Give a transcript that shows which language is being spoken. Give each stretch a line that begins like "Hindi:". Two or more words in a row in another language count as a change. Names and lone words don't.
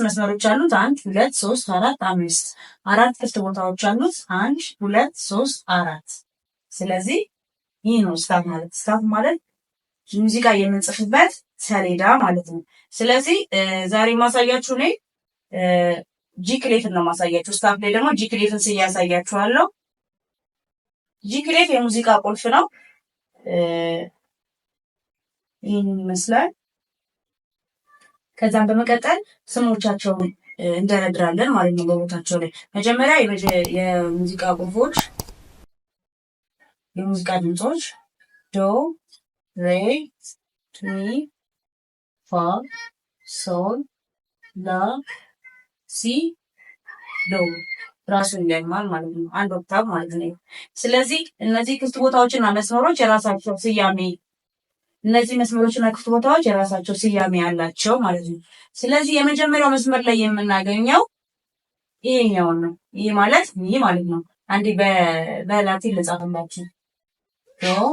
Amharic: መስመሮች አሉት። 1 2 3 4 5። አራት ክፍት ቦታዎች አሉት። 1 2 3 4። ስለዚህ ይሄ ነው ስታፍ ማለት። ስታፍ ማለት ሙዚቃ የምንጽፍበት ሰሌዳ ማለት ነው። ስለዚህ ዛሬ ማሳያችሁ እኔ
English: G clef
Amharic: ነው ማሳያችሁ። ስታፍ ላይ ደግሞ
English: G clef
Amharic: ያሳያችኋለሁ።
English: G clef
Amharic: የሙዚቃ ቁልፍ ነው። ይህን ይመስላል። ከዛም በመቀጠል ስሞቻቸውን እንደረድራለን ማለት ነው በቦታቸው ላይ። መጀመሪያ የሙዚቃ ቁልፎች የሙዚቃ ድምጾች ዶ፣ ሬ፣ ሚ፣ ፋ፣ ሶል፣ ላ፣ ሲ፣ ዶ ራሱን ይለማል ማለት ነው። አንድ ኦክታቭ ማለት ነው። ስለዚህ እነዚህ ክፍት ቦታዎችና መስመሮች የራሳቸው ስያሜ እነዚህ መስመሮችና ክፍት ቦታዎች የራሳቸው ስያሜ ያላቸው ማለት ነው። ስለዚህ የመጀመሪያው መስመር ላይ የምናገኘው ይሄኛው ነው። ይሄ ማለት ሚ ማለት ነው። አንዴ በላቲን ልጻፍላችሁ። ዶ፣